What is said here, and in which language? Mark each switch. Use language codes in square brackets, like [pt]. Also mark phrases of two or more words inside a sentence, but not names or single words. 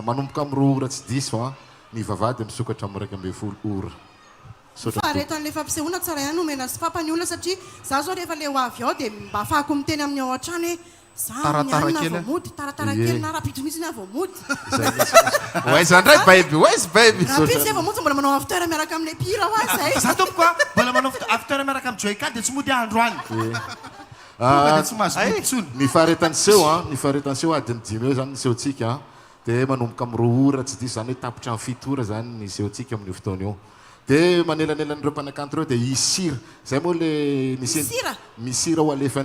[mg] Manomboka amin'ny roa ora tsy diso ny vavahady misokatra amin'ny raika amby folo ora. faharetan'le fampisehoana tsara ihany nomena sy fampany olona satria za zao rehefa le ho avy ao dia mba ahafahako miteny amin'ny ao an-trano hoe Taratara kely. taratara kely na rapitro mihitsy ny avoamody Oaiza ndray baby, oaiza baby. rapitro sy avoamody mbola manao after miaraka amin'le pira ho azy za tompoko mbola manao after miaraka amin'ny joika dia tsy mody andro any dia tsy mahazo botsony Ny faharetan'seho ny faharetan'seho adiny 10 eo zany ny sehotsika dia manomboka amin'ny roa ora tsy diso zany hoe tapitra amin'ny 7 ora zany ny sehotsika amin'io fotoana io dia manelanelan'ireo mpanakanto reo dia isira zay moa le misira ho alefan'ny